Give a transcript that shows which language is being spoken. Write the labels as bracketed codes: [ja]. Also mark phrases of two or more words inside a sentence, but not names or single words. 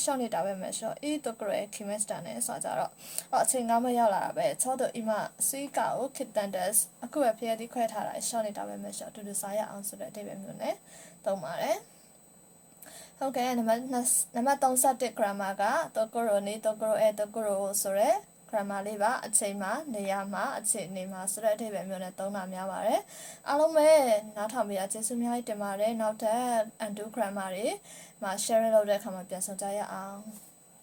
[ja] に食べましょういいところへ来ましたね [my] ဆိုကြတော့အချိန်ကမရောက်လာပဲ [ja] ちょうど今スイカを切ったんです [my] အခုပဲဖျက်ပြီးခွဲထားတာ [ja] 一緒に食べましょう [my] တူတူစားရအောင်ဆိုတဲ့အဓိပ္ပာယ်မျိုးနဲ့သုံးပါတယ်ဟုတ်ကဲ့နံပါတ်31 grammar ကတကရနေတကရအဲတကရဆိုရဲ grammar လေးပါအချိန်မှာနေရာမှာအချိန်နေမှာဆိုတဲ့အဓိပ္ပာယ်မျိုးနဲ့သုံးတာများပါတယ်အားလုံးပဲနားထောင်ပြီးကျေးဇူးများတင်ပါတယ်နောက်ထပ် undo grammar တွေမှာ share လုပ်တဲ့အခါမှာပြန်ဆောင်ကြရအောင်